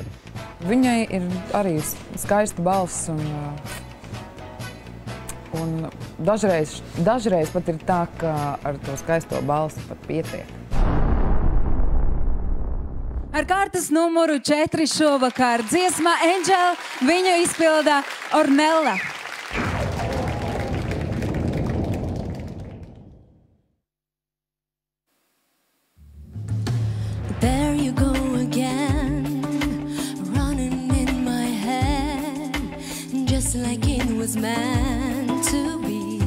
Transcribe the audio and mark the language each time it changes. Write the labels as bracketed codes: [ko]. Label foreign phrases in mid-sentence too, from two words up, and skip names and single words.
[lv] Viņai ir arī skaista balss un dažreiz pat ir tā, ka ar to skaisto balsi pat pietiek. Ar kārtas numuru 4 šovakar dziesmā Angel viņu izpilda Ornella. [en] There you go again, running in my head, just like it was meant to be.